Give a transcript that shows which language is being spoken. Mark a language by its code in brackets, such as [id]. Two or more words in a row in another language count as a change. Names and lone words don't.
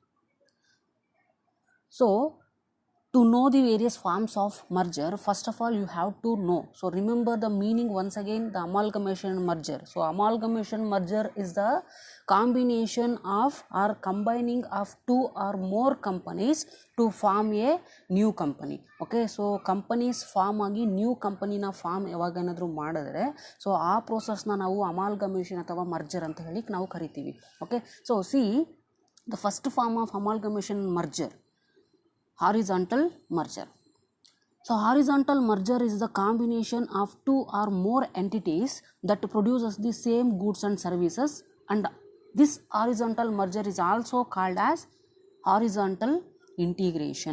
[en] So to know the various forms of merger, first of all you have to know. So remember the meaning once again, the amalgamation merger. So amalgamation merger is the combination of or combining of two or more companies to form a new company. Okay, so companies form [kn] agi [en] new company [kn] ನ ಫಾರ್ಮ್ ಯಾವನಾದ್ರು ಮಾಡಿದ್ರೆ, ಸೋ ಆ ಪ್ರೋಸೆಸ್ ನ ನಾವು amalgamation ಅಥವಾ merger ಅಂತ ಹೇಳಿ ನಾವು ಕರಿತೀವಿ. [en] Okay, so see the first form of amalgamation merger, horizontal merger. So horizontal merger is the combination of two or more entities that produces the same goods and services, and this horizontal merger is also called as horizontal integration.